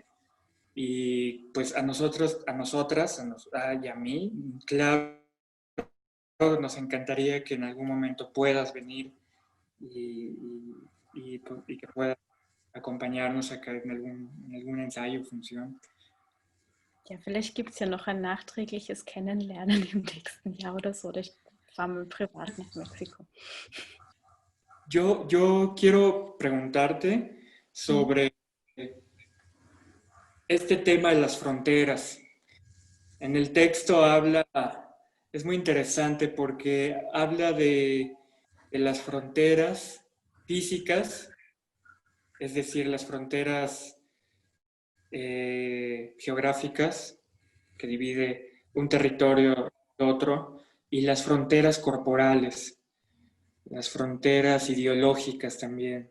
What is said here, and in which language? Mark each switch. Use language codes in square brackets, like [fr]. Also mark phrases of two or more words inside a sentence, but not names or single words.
[es] Y pues a nosotros, y a mí, claro, nos encantaría que en algún momento puedas venir y que puedas acompañarnos acá en algún ensayo o función. [de] Ja, vielleicht gibt es ja noch ein nachträgliches Kennenlernen im nächsten Jahr oder so. Oder ich fahre mal privat nach Mexiko. [es] Yo quiero preguntarte sobre este tema de las fronteras. En el texto es muy interesante porque habla de las fronteras físicas, es decir, las fronteras geográficas que divide un territorio de otro, y las fronteras corporales, las fronteras ideológicas también.